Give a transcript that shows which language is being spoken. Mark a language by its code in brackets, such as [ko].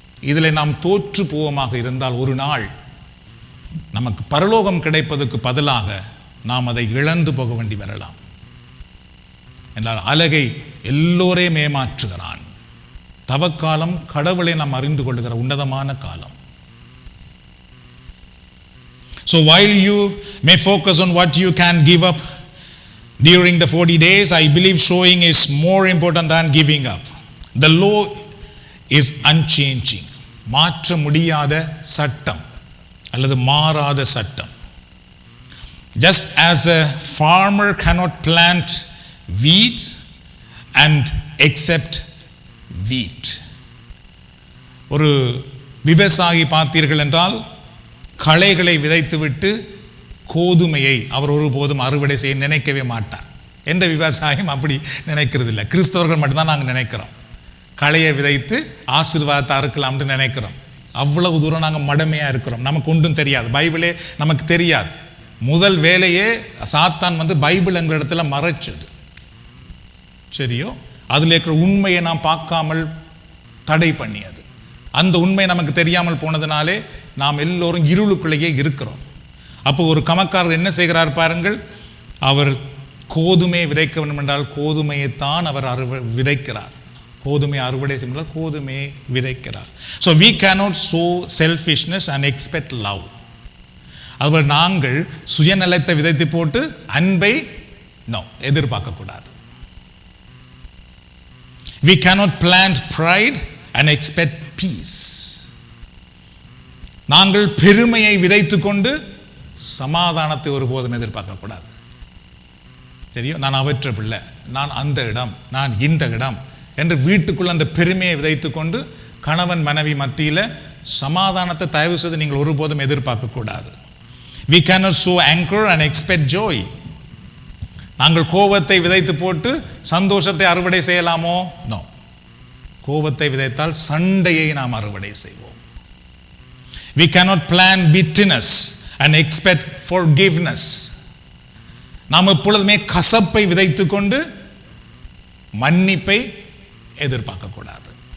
[ta] இதில் நாம் தோற்று போவமாக இருந்தால் ஒரு நாள் நமக்கு பரலோகம் கிடைப்பதற்கு பதிலாக நாம் அதை இழந்து போக வேண்டி வரலாம். என்றால் அழகை எல்லோரையும் ஏமாற்றுகிறான். தவக்காலம் கடவுளை நாம் அறிந்து கொள்ளுகிற உன்னதமான காலம். [en] So while you may focus on what you can give up during the 40 days, I believe sowing is more important than giving up. The law is unchanging. [ta] மாற்ற முடியாத சட்டம் அல்லது மாறாத சட்டம். [en] Just as a farmer cannot plant wheat and accept wheat. [ta] ஒரு விவசாயி பார்த்தீர்கள் என்றால் களைகளை விதைத்துவிட்டு கோதுமையை அவர் ஒருபோதும் அறுவடை செய்ய நினைக்கவே மாட்டார். எந்த விவசாயம் அப்படி நினைக்கிறது இல்லை. கிறிஸ்தவர்கள் மட்டும்தான் நாங்கள் நினைக்கிறோம் களையை விதைத்து ஆசீர்வாதத்தை அறுக்கலாம்னு நினைக்கிறோம். அவ்வளவு தூரம் நாங்கள் மடமையாக இருக்கிறோம். நமக்கு ஒன்றும் தெரியாது, பைபிளே நமக்கு தெரியாது. முதல் வேலையே சாத்தான் பைபிள் எங்கள் இடத்துல மறைச்சது. சரியோ, அதில் இருக்கிற உண்மையை நாம் பார்க்காமல் தடை பண்ணியது. அந்த உண்மை நமக்கு தெரியாமல் போனதுனாலே நாம் எல்லோரும் இருளுக்குள்ளேயே இருக்கிறோம். அப்போ ஒரு கமக்காரர் என்ன செய்கிறார் பாருங்கள், அவர் கோதுமையை விதைக்க வேண்டும் என்றால் கோதுமையைத்தான் அவர் விதைக்கிறார். கோதுமை அறுவடை செய்தால் கோதுமையை விதைக்கிறார். [en] So we cannot sow selfishness and expect love. [ta] அதுபோல் நாங்கள் சுயநலத்தை விதைத்து போட்டு அன்பை எதிர்பார்க்கக்கூடாது. [en] We cannot plant pride and expect peace. [ta] நாங்கள் பெருமையை விதைத்து கொண்டு சமாதானத்தை ஒருபோதும் எதிர்பார்க்கக்கூடாது. சரியோ, நான் அவற்ற பிள்ளை, நான் அந்த இடம், நான் இந்த இடம் என்று வீட்டுக்குள்ள அந்த பெருமையை விதைத்து கொண்டு கணவன் மனைவி மத்தியில் சமாதானத்தை தயவு செய்து நீங்கள் ஒருபோதும் எதிர்பார்க்கக்கூடாது. [en] We cannot sow anger and expect joy. [ta] நாங்கள் கோபத்தை விதைத்து போட்டு சந்தோஷத்தை அறுவடை செய்யலாமோ? நோ. கோபத்தை விதைத்தால் சண்டையை நாம் அறுவடை செய்வோம். [en] We cannot plant bitterness and expect forgiveness. [ta] நாம் எப்பொழுதுமே கசப்பை விதைத்து கொண்டு மன்னிப்பை எதிர்பார்க்கக்கூடாது.